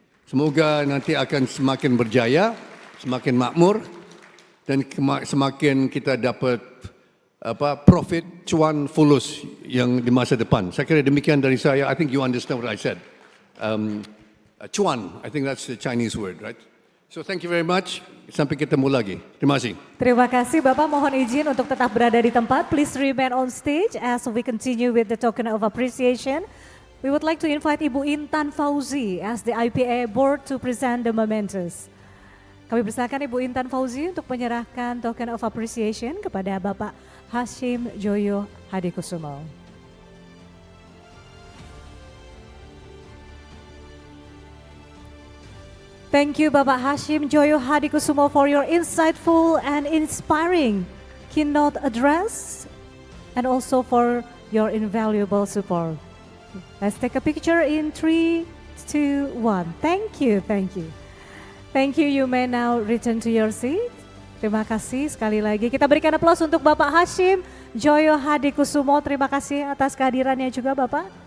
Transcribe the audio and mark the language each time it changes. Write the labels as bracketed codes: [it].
[id] Semoga nanti akan semakin berjaya, semakin makmur, dan semakin kita dapat profit, cuan, fulus yang di masa depan. Saya kira demikian dari saya. [en] I think you understand what I said. Cuan, I think that's the Chinese word, right? So thank you very much. [id] Sampai ketemu lagi. Terima kasih. Terima kasih Bapak, mohon izin untuk tetap berada di tempat. [en] Please remain on stage as we continue with the token of appreciation. We would like to invite Ibu Intan Fauzi as the IPA board to present the mementos. [id] Kami persilakan Ibu Intan Fauzi untuk menyerahkan [en] token of appreciation [id] kepada Bapak Hashim Djojohadikusumo. [en] Thank you Bapak Hashim Djojohadikusumo for your insightful and inspiring keynote address and also for your invaluable support. Let's take a picture in 3, 2, 1. Thank you, thank you. Thank you, you may now return to your seat. [id] Terima kasih sekali lagi. Kita berikan aplaus untuk Bapak Hashim Djojohadikusumo. Terima kasih atas kehadirannya juga Bapak.